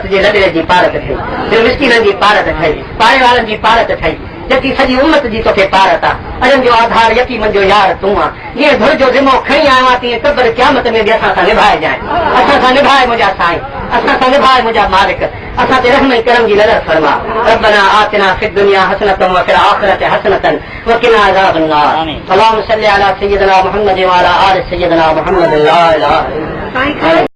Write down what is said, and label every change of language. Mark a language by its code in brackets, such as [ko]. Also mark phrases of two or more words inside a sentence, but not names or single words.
[sd] जे रॾे जी पारत ठही मिस्कीननि जी पारत ठही पाड़े वारनि जी पारत ठही जबकि सॼी उम्मत जी तोखे पारत आहे अॼनि जो आधार यतीमनि जो यार तूं आहे जीअं धुर जो ज़िमो खणी आयो आहे तीअं कब्र क़यामत में बि असां सां निभाइजांइ असां सां निभाए मुंहिंजा साईं असां सां निभाए मुंहिंजा मालिक असां ते रहम ऐं करम जी नज़र फरमा [ar] ربنا آتنا في الدنيا حسنة وفي الآخرة حسنة وقنا عذاب النار اللهم صل على سيدنا محمد وعلى آل سيدنا محمد لا إله إلا الله